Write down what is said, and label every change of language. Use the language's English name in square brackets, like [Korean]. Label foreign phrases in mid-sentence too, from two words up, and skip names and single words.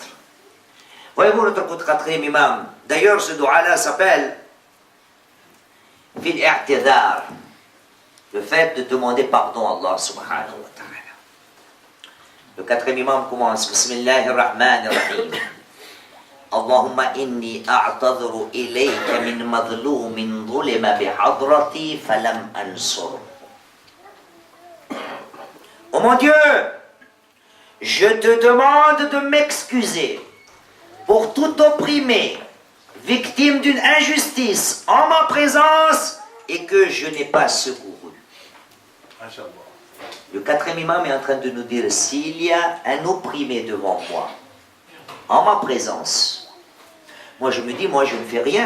[French] Voyez-vous notre quatrième imam, d'ailleurs ce dua-là s'appelle [Arabic] في الاعتذار, [French] le fait de demander pardon à Allah [Arabic] سبحانه وتعالى. [French] Le quatrième imam commence [Arabic] بسم الله الرحمن الرحيم. اللهم إني أعتذر إليك من مظلوم ظلم بحضرتي فلم أنصر. [French] Oh mon Dieu, je te demande de m'excuser pour tout opprimé, victime d'une injustice en ma présence et que je n'ai pas secouru. Le quatrième imam est en train de nous dire, s'il y a un opprimé devant moi, en ma présence, moi je me dis, moi je ne fais rien.